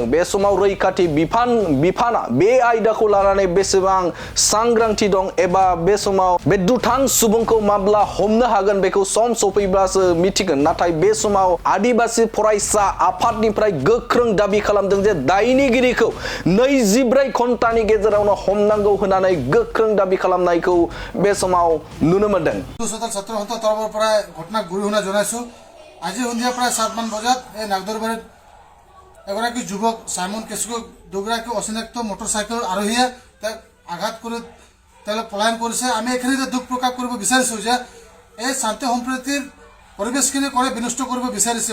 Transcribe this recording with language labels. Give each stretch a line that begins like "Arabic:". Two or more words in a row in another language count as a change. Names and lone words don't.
Bodo: बे समाव रैखाथि बिफाना बे आयदाखौ लानानै बेसेबां सांग्रांथि दं एबा बे समाव बे दुथां सुबुंखौ माब्ला हमनो हागोन बेखौ सम सफैब्लासो मिथिगोन। नाथाय बे समाव आदिबासी फरायसा आफादनिफ्राय गोख्रों दाबि खालामदों जे दायनिगिरिखौ 24 घन्टानि गेजेरावनो हमनांगौ होननानै गोख्रों दाबि खालामनायखौ बे समाव नुनो मोनदों।
Assamese: ছাত্ৰ সন্থাৰ তৰফৰ পৰা ঘটনা গৰিহণা জনাইছো। আজি সন্ধিয়া প্ৰায় 7 মান বজাত এই নাগদৰবাৰীত এগৰাকী যুৱক সাইমন কেছুক দুগৰাকী অচিনাক্ত মটৰচাইকেল আৰোহীয়ে তেওঁক আঘাত কৰি তেওঁলোক পলায়ন কৰিছে। আমি এইখিনিতে দুখ প্ৰকাশ কৰিব বিচাৰিছো যে এই শান্তি সম্প্ৰীতিৰ পৰিৱেশখিনি কৰে বিনষ্ট কৰিব বিচাৰিছে।